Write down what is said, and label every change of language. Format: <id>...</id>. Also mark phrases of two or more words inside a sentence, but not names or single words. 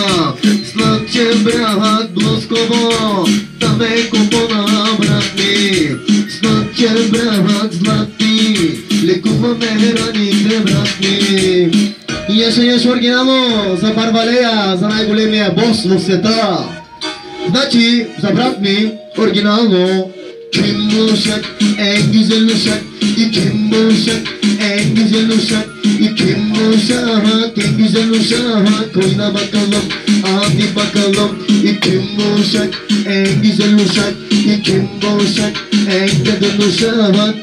<bg>Слънчев бряг Плосково, там е купона брат ми. Слънчев бряг Злати, лекуваме раните брат ми. И еше оригинално за Барвалея, за най-големия бос в света. Значи, за брат ми, оригинално,</bg> <tr>Kim bu uşak, en güzel uşak. Kim bu uşak, en güzel uşak. Kim bu uşak, en güzel uşak. Oyna bakalım, hadi bakalım. Kim bu uşak, en güzel uşak. Kim bu uşak, en kadın uşak.</tr>